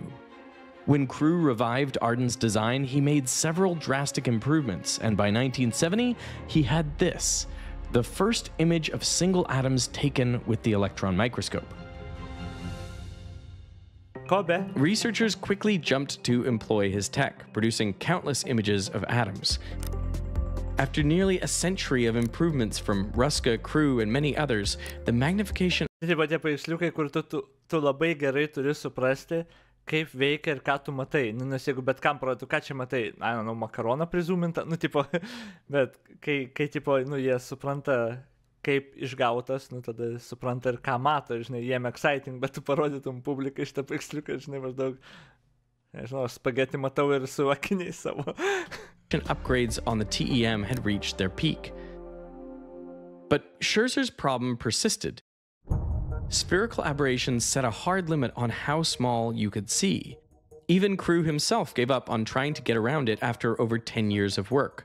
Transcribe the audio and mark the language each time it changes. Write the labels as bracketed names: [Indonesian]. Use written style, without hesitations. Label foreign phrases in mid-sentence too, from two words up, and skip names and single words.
[English] When Crewe revived Arden's design, he made several drastic improvements, and by 1970, he had this: the first image of single atoms taken with the electron microscope. Researchers quickly jumped to employ his tech, producing countless images of atoms. After nearly a century of improvements from Ruska, Crewe, and many others, the magnification... [Lithuanian] Tie tie paveiksliukai, kur tu labai gerai turi suprasti, kaip veikia ir ką tu matai. Nu, nes jeigu bet kam parodytų, ką čia matai, makaroną prizūmintą, nu, tipo, bet kai tipo, nu, jie supranta, kaip išgautas, nu, tada supranta ir ką mato, žinai, jiem exciting, bet tu parodytum publikai šitą paveiksliuką, žinai, maždaug, nežinau, spageti matau ir su akiniais savo. [English] Upgrades on the TEM had reached their peak. But Scherzer's problem persisted. Spherical aberrations set a hard limit on how small you could see. Even Crewe himself gave up on trying to get around it after over 10 years of work.